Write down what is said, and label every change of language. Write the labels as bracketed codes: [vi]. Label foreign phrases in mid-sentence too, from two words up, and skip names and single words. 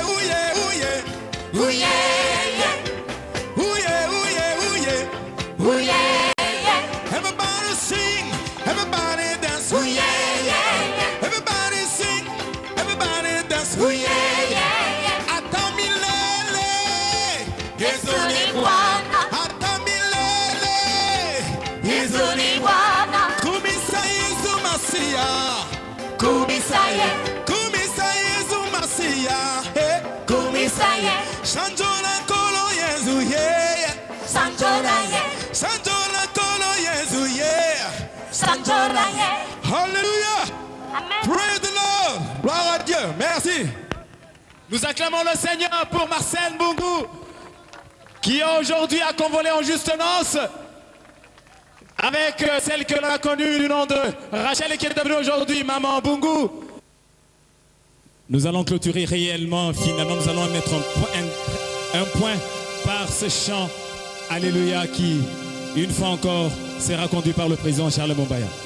[en] Ooh yeah. Everybody sing, everybody dance. Ooh yeah. Everybody sing, everybody dance. Ooh yeah. [sw] Hasta milele, Yesu ni Bwana. Hasta milele, Yesu ni Bwana. [ln] Kumisa Yesu Masia. Kumisa Yesu Masia. Kumisa Sanjola kolo Yesu yeah. Sanjola kolo Yesu yeah. [en] Hallelujah. Amen. Praise the Lord. [fr] Gloire à Dieu. Merci. Nous acclamons le Seigneur pour Marcel Mbungu, qui aujourd'hui a convolé en juste noces avec celle que l'on a connue du nom de Rachel et qui est devenue aujourd'hui Maman Mbungu. Nous allons clôturer réellement, finalement, nous allons mettre un point par ce chant Alléluia qui, une fois encore, sera conduit par le président Charles Mombaya.